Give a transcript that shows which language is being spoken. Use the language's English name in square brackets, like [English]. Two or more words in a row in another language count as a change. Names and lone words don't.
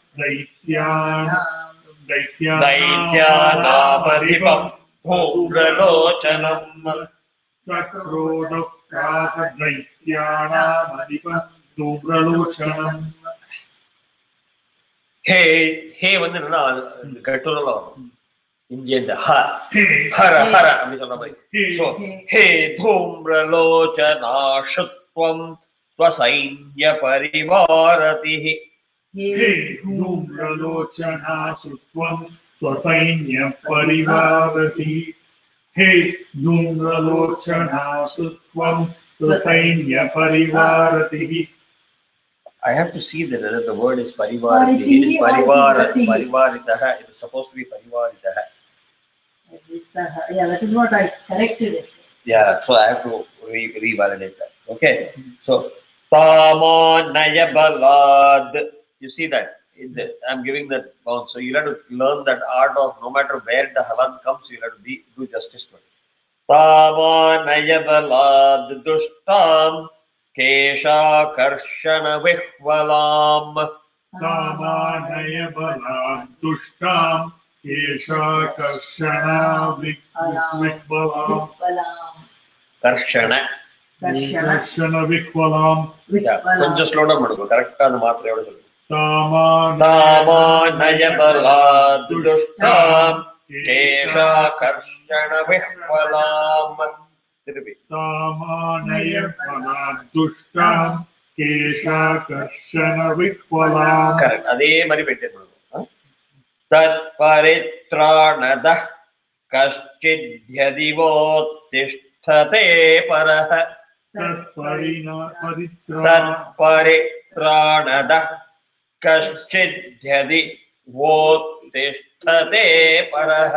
[Sanskrit] दैत्यानामधिपं धूम्रलोचनम् सक्रोधः प्राह दैत्यानामधिपं धूम्रलोचनम् [Tamil] हे हे வந்து என்னன்னா கட்டுரல வரும் இங்கே இந்த ஹர ஹர அப்படி சொல்ற மாதிரி சோ ஹே [Sanskrit] धूम्रलोचनाशुत्वं स्वसैन्य परिवारतिः हे धूम्रलोचनाशुत्वं स्वसैन्य परिवारतिः हे धूम्रलोचनाशुत्वं स्वसैन्य परिवारतिः [English] I have to see that the word is parivarati. It is parivaritah. It is supposed to be parivaritah. Yeah, that is what I corrected it. Yeah, so I have to revalidate that. Okay, so Tamanaya you see that? I'm giving that bound. So you have to learn that art of no matter where the halan comes, you have to do justice to it. [Sanskrit] तामानय दुष्टाम् केशाकर्षण विह्वलाम् तामानय बलाम् दुष्टाम् केशाकर्षण विह्वलाम् कर्षण विह्वलाम् [Tamil] கொஞ்சம் [English] slow down [Tamil] பண்ணுங்க கரெக்ட்டா அந்த மாத்திரையோட சொல்லுங்க [Sanskrit] तामानय बलाद् दुष्टाम् केशाकर्षण विह्वलाम् तामानय बलाद् दुष्टाम् केशाकर्षण विह्वलाम् [Tamil] करेक्ट அதே மாதிரி மெயின்टेन பண்ணுங்க [Sanskrit] तत्परित्राणदः कश्चिद्यदिवोत्तिष्ठते परः तत्परित्राणदः कश्चिद्यदिवोत्तिष्ठते परः